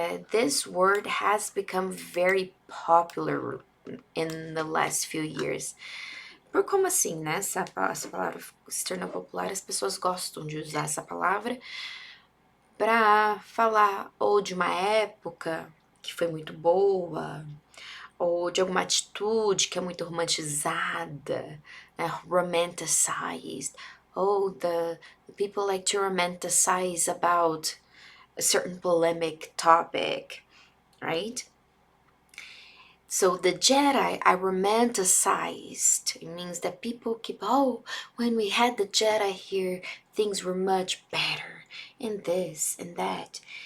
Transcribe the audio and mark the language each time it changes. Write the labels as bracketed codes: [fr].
[en] This word has become very popular in the last few years. [pt] Por como assim, né? Essa palavra se tornou popular, as pessoas gostam de usar essa palavra para falar ou de uma época que foi muito boa, ou de alguma atitude que é muito romantizada, né? [en] Romanticized. Oh, the people like to romanticize about a certain polemic topic, right? So the Jedi are romanticized. It means that people keep, oh, when we had the Jedi here, things were much better, and this and that.